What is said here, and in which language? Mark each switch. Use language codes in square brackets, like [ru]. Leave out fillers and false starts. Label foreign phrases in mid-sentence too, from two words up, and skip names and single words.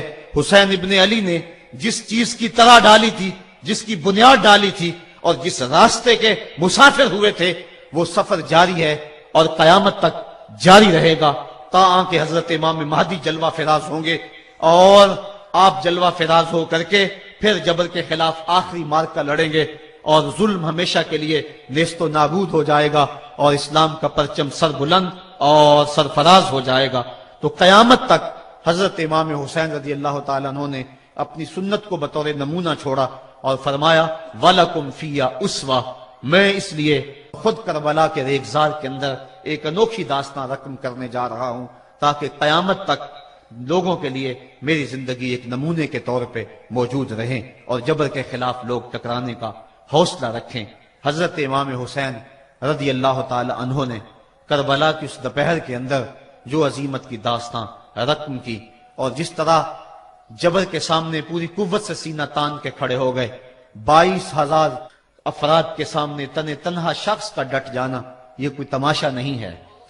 [ur] حسین ابن علی نے جس چیز کی طرح ڈالی تھی، جس کی بنیاد ڈالی تھی اور جس راستے کے مسافر ہوئے تھے وہ سفر جاری ہے اور قیامت تک جاری رہے گا تا کہ حضرت امام مہدی جلوہ فراز ہوں گے اور آپ جلوہ فراز ہو کر کے پھر جبر کے خلاف آخری مارکہ لڑیں گے اور ظلم ہمیشہ کے لیے نیست و نابود ہو جائے گا اور اسلام کا پرچم سر بلند اور سرفراز ہو جائے گا. تو قیامت تک حضرت امام حسین [ar] رضی اللہ تعالیٰ عنہ [ur] نے اپنی سنت کو بطور نمونہ چھوڑا اور فرمایا [ar] وَلَكُمْ فِيَّا اُسْوَةٌ، [ur] میں اس لیے خود کربلا کے ریگزار کے اندر ایک انوکھی داستان رقم کرنے جا رہا ہوں تاکہ قیامت تک لوگوں کے لیے میری زندگی ایک نمونے کے طور پہ موجود رہیں اور جبر کے خلاف لوگ ٹکرانے کا حوصلہ رکھیں۔ حضرت امام حسین [ar] رضی اللہ تعالی عنہ [ur] نے کربلا کی اس دوپہر کے اندر جو عظیمت کی داستان رقم کی اور جس طرح جبر کے سامنے پوری قوت سے سینہ تان کے کھڑے ہو گئے، 22,000 افراد کے سامنے تنہا شخص کا ڈٹ جانا یہ کوئی تماشا نہیں ہے۔